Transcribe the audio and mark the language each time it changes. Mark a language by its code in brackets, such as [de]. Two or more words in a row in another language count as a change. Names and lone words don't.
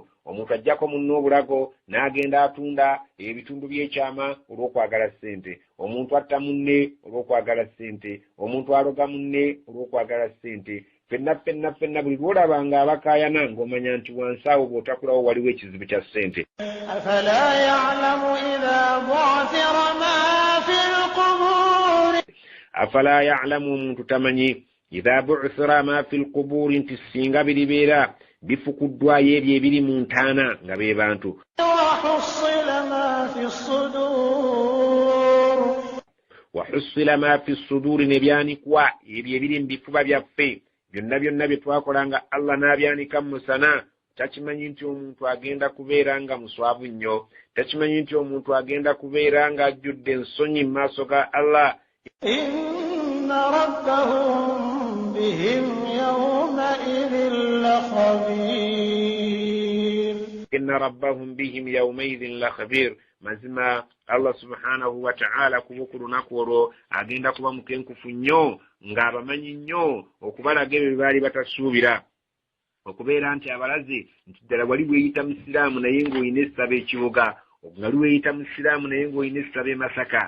[lg] Omuntu ajjako munno obulago n'agenda atunda ebitundu by'ekyama olw'okwagala ssente. Omuntu atta munne olw'okwagala ssente. Omuntu aloga munne olw'okwagala ssente. Ffenna buli lw'olaba ng'abakaayana ng'omanya nti wansi awo bw'otakulawo waliwo ekizibu kya ssente. [ar] أفلا يعلم إذا بعثر ما في القبور أفلا يعلم, [lg] omuntu tamanyi [ar] إذا بعثر ما في القبور, [lg] nti singa biribeera bifukuddwayo ebyo ebiri mu ntaana nga be bantu. [ar] وحصل ما في الصدور, [lg] ne byanikwa ebyo ebiri mu bifuba byaffe. Byonna bye twakolanga Allah n'abyanika mu musana. Takimanyi nti omuntu agenda kubeera nga muswavu nnyo. Takimanyi nti omuntu agenda kubeera nga ajjudde ensonyi mu maaso ga Allah. [ar] إن ربهم بهم يومئذ لخبير إن ربهم بهم يومئذ لخبير. [lg] mazima Allah [ar] سبحانه وتعالى [lg] kubukulu nakwolo agenda kuba mukenkufu nnyo ng'abamanyi nnyo okubalaga ebyo baali batasuubira. Okubeera nti abalaze nti ddala wali weeyita musiraamu naye ng'olina essaba ekibuga, nga liweeyita musiraamu naye ng'olina essaba Masaka.